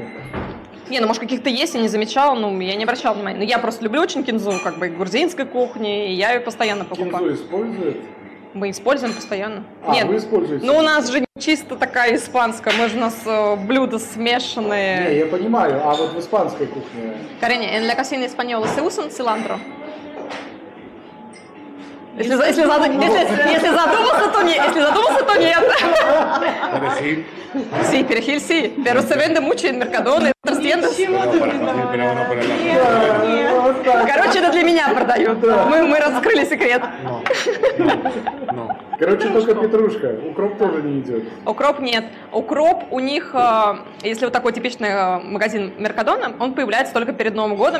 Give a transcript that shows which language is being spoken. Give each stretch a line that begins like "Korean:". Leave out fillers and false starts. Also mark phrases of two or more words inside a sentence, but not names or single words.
Russian: Не, ну может каких-то есть, я не замечала, ну я не обращала внимания. Но я просто люблю очень кинзу, как бы и грузинской кухни, и я ее постоянно покупаю. Кинзу используют? Мы используем постоянно. Нет, вы используете? Ну у нас же не чисто такая испанская, мы же у нас блюда смешанные. Не, я понимаю, а вот в испанской кухне?
Spanish: Cariño, en la cocina española se usa cilantro.
Russian: Если задумался, то нет. Если задумался, то нет.
Spanish: Sí, perejil sí, pero se vende mucho en Mercadona y otras tiendas.
Russian: Короче, это для меня продают. Мы раскрыли секрет. Короче, только петрушка. Укроп тоже не идет. Укроп нет. Укроп у них, если вот такой типичный магазин Меркадона, он появляется только перед Новым годом.